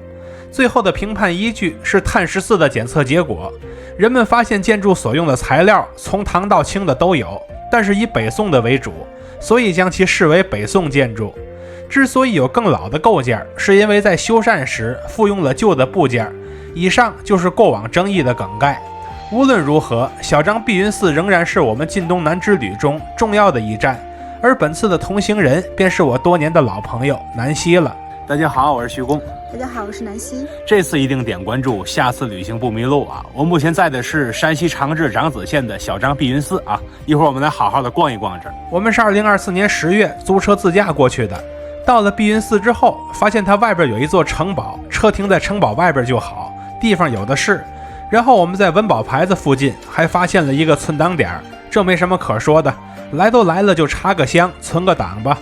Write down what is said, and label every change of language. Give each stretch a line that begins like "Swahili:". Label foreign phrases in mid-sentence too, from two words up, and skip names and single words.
Chinese: 最後的評判依據是碳14的檢測結果，人們發現建築所用的材料從唐到清的都有，但是以北宋的為主，所以將其視為北宋建築。之所以有更老的構件，是因為在修繕時復用了舊的部件。以上就是過往爭議的梗概。無論如何，小張碧雲寺仍然是我們晋東南之旅中重要的一站，而本次的同行人便是我多年的老朋友南希了。大家好，我是徐工。大家好，我是南希。这次一定点关注，下次旅行不迷路啊！我目前在的是山西长治长子县的小张碧雲寺啊，一會兒我們來好好的逛一逛這兒。我們是2024年10月租車自駕過去的，到了碧雲寺之後，發現它外邊有一座城堡，車停在城堡外邊就好，地方有的是。然後我們在文保牌子附近還發現了一個存檔點，這沒什麼可說的，來都來了就插個香存個檔吧。